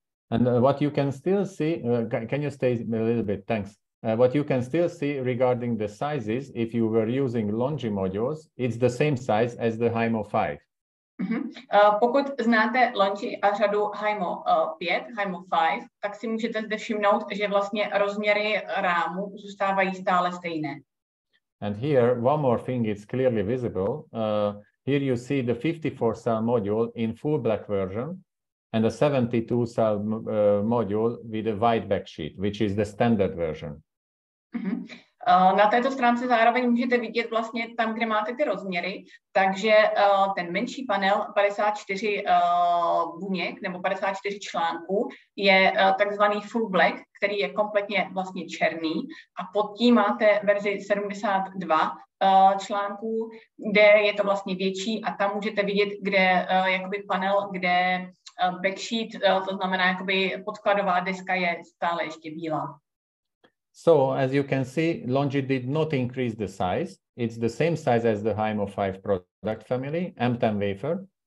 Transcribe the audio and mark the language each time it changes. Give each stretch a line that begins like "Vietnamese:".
English: And what you can still see, can you stay a little bit? Thanks. What you can still see regarding the sizes, if you were using Longi modules, it's the same size as the HIMO 5.
Czech: Pokud znáte Longi a řadu HIMO 5, HIMO 5, tak si můžete zde všimnout, že vlastně rozměry rámu zůstávají stále stejné.
English: And here, one more thing is clearly visible. Here you see the 54-cell module in full black version and a 72-cell module with a white backsheet, which is the standard version.
Czech: Na této stránce zároveň můžete vidět vlastně tam, kde máte ty rozměry, takže ten menší panel 54 buněk nebo 54 článků je takzvaný full black, který je kompletně vlastně černý, a pod tím máte verzi 72 článků, kde je to vlastně větší, a tam můžete vidět, kde jakoby panel, kde backsheet, to znamená jakoby podkladová deska, je stále ještě bílá.
English: So, as you can see, Longi did not increase the size. It's the same size as the HIMO 5 product family, M10 wafer.